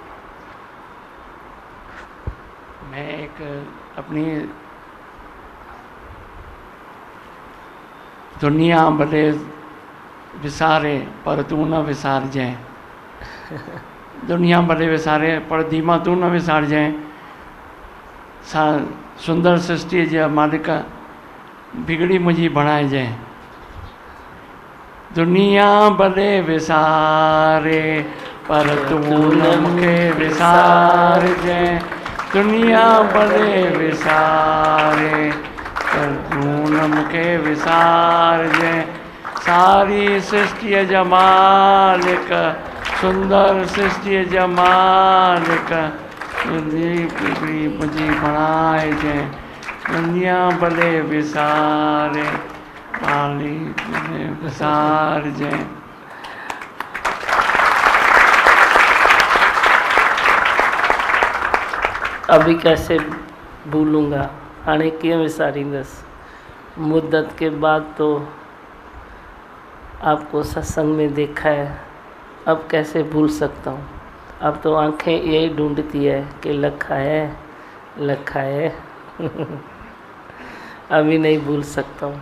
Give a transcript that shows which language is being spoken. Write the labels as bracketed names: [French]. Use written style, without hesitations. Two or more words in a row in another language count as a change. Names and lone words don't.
[Sindhi] मैं एक अपनी दुनिया भले विसारे पर तू न विसार जाए, दुनिया भले विसारे पर दीमा तू न विसार जाए। सुंदर सृष्टि जे मालिक बिगड़ी मुझी बणाए जाए। दुनिया भले विसारे पर तू न मूंखे विसारजे। दुनिया भले विसारे पर तू न मूंखे विसारजे। सारी सृष्टि जा मालिक सुंदर सृष्टि जा मालिक बिगड़ी मुझी बणाइजे। दुनिया भले विसारे पाली भले विसारजे। [Hindi] अभी कैसे भूलूंगा, [Sindhi] हाणे कीअं विसारींदसि। [Hindi] मुद्दत के बाद तो आपको सत्संग में देखा है, अब कैसे भूल सकता हूँ। अब तो आंखें यही ढूंढती है कि लखा है अभी नहीं भूल सकता हूँ।